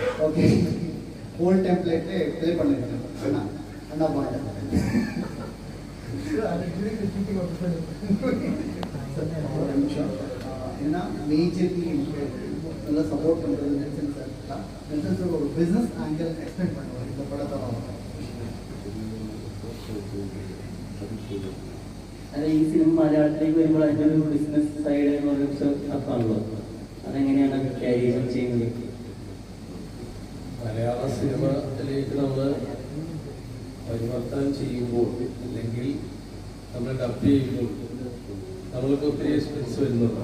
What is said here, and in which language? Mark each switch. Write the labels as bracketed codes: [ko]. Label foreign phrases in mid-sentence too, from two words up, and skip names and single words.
[en] okay old templatela [ta] ப்ளே பண்ணிருக்கேன் அண்ணா அண்ணா பாட்டு ஏன்னா மேஜர்லி நல்லா சப்போர்ட் பண்ணுறது நெல்சன் சார் தான். நெல்சன் சார் ஒரு [en] business angle explain [ta] பண்ணுவார் இந்த படத்தை. [ml] അതെ, ഈ സിനിമ മലയാളത്തിലേക്ക് വരുമ്പോൾ അതിൻ്റെ ഒരു [en] business side [ml] അപ്പാണല്ലോ, അതെങ്ങനെയാണ് ക്യാരി ചെയ്യുന്നത്? മലയാള സിനിമയിലേക്ക് നമ്മൾ പരിവർത്തനം ചെയ്യുമ്പോൾ അല്ലെങ്കിൽ നമ്മൾ ഡബ് ചെയ്യുമ്പോൾ നമ്മൾക്ക് ഒത്തിരി എക്സ്പെൻസ് വരുന്നതാണ്.